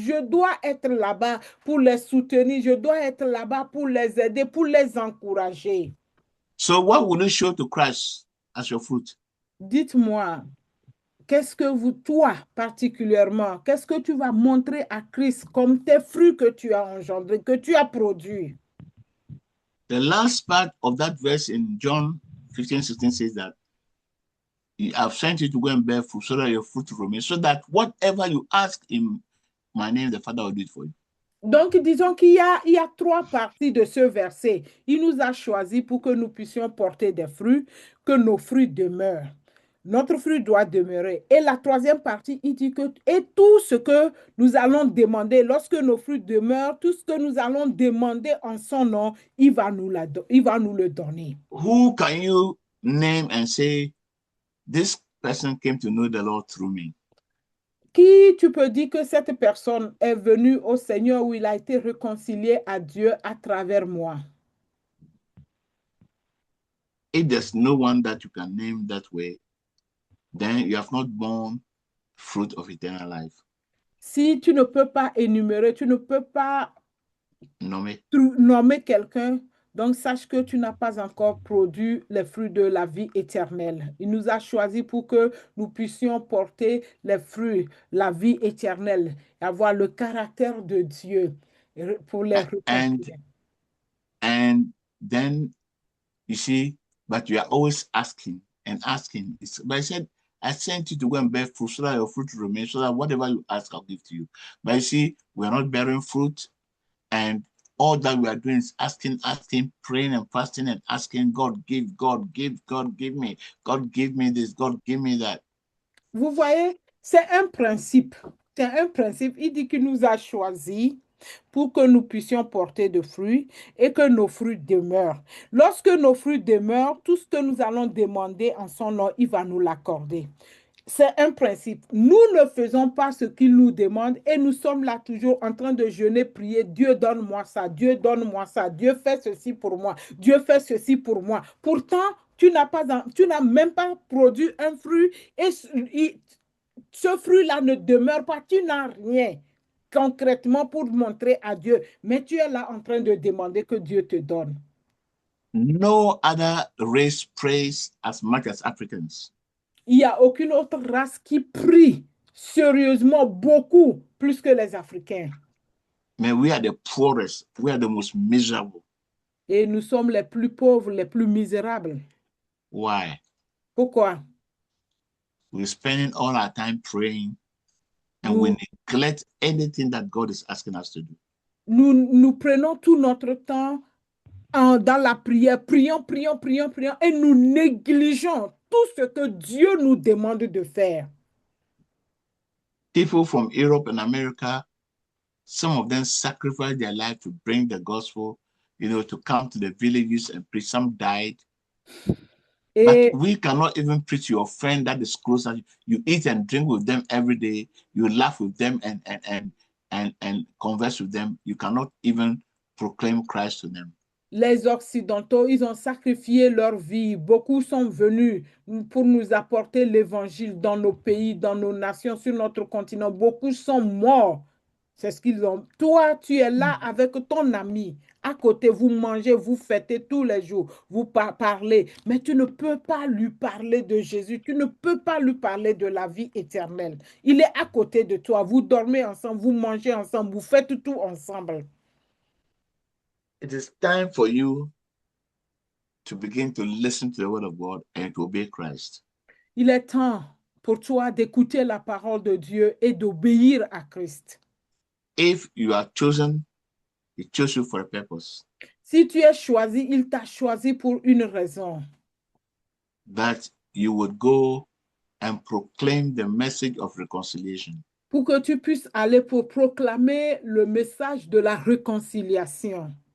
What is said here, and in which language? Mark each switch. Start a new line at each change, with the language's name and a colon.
French: Je dois être là-bas pour les soutenir, je dois être là-bas pour les aider, pour les encourager.
English: So what will you show to Christ as your fruit?
French: Dites-moi, qu'est-ce que toi particulièrement, qu'est-ce que tu vas montrer à Christ comme tes fruits que tu as engendrés, que tu as produits?
English: The last part of that verse in John 15:16 says that I've sent you to go and bear fruit so that your fruit will remain, so that whatever you ask in my name, the Father will do it for you.
French: Donc, disons qu'il y a trois parties de ce verset. Il nous a choisis pour que nous puissions porter des fruits, que nos fruits demeurent. Notre fruit doit demeurer. Et la troisième partie, il dit que, et tout ce que nous allons demander, lorsque nos fruits demeurent, tout ce que nous allons demander en son nom, il va nous le donner.
English: Who can you name and say, this person came to know the Lord through me?
French: Qui tu peux dire que cette personne est venue au Seigneur où il a été réconcilié à Dieu à travers moi?
English: If there's no one that you can name that way, then you have not borne fruit of eternal life.
French: Si tu ne peux pas énumérer, tu ne peux pas Nommer. nommer quelqu'un, donc sache que tu n'as pas encore produit les fruits de la vie éternelle. Il nous a choisis pour que nous puissions porter les fruits, la vie éternelle, et avoir le caractère de Dieu pour les réconcilier.
English: And then you see, but you are always asking and asking. But I said, I sent you to go and bear fruit so that your fruit will remain, so that whatever you ask, I'll give to you. But you see, we are not bearing fruit, and all that we are doing is asking, praying and fasting and asking God, give, God, give, God, give me, God, give me this, God, give me that.
French: Vous voyez, c'est un principe. C'est un principe. Il dit qu'il nous a choisis pour que nous puissions porter de fruits et que nos fruits demeurent. Lorsque nos fruits demeurent, tout ce que nous allons demander en son nom, il va nous l'accorder. C'est un principe. Nous ne faisons pas ce qu'il nous demande et nous sommes là toujours en train de jeûner, prier. Dieu donne-moi ça, Dieu donne-moi ça, Dieu fait ceci pour moi, Dieu fait ceci pour moi. Pourtant, tu n'as même pas produit un fruit et ce fruit-là ne demeure pas. Tu n'as rien concrètement pour montrer à Dieu, mais tu es là en train de demander que Dieu te donne.
English: No other race prays as much as Africans.
French: Il n'y a aucune autre race qui prie sérieusement beaucoup plus que les Africains. Mais
English: we are the poorest, we are the most miserable.
French: Et nous sommes les plus pauvres, les plus misérables.
English: Why?
French: Pourquoi?
English: We're spending all our time praying and we neglect anything that God is asking us to do.
French: Nous prenons tout notre temps dans la prière, prions, et nous négligeons tout ce que Dieu nous demande de faire.
English: People from Europe and America, some of them sacrificed their life to bring the gospel, to come to the villages and preach. Some died. But we cannot even preach to your friend that is closer. You eat and drink with them every day. You laugh with them and converse with them. You cannot even proclaim Christ to them.
French: Les Occidentaux, ils ont sacrifié leur vie. Beaucoup sont venus pour nous apporter l'évangile dans nos pays, dans nos nations, sur notre continent. Beaucoup sont morts. C'est ce qu'ils ont. Toi, tu es là avec ton ami. À côté, vous mangez, vous fêtez tous les jours. Vous parlez. Mais tu ne peux pas lui parler de Jésus. Tu ne peux pas lui parler de la vie éternelle. Il est à côté de toi. Vous dormez ensemble, vous mangez ensemble, vous faites tout ensemble.
English: It is time for you to begin to listen to the word of God and to obey Christ.
French: Il est temps pour toi d'écouter la parole de Dieu et d'obéir à Christ.
English: If you are chosen, he chose you for a purpose.
French: Si tu es choisi, il t'a choisi pour une raison.
English: That you would go and proclaim the message of reconciliation.
French: Pour que tu puisses aller pour proclamer le message de la réconciliation.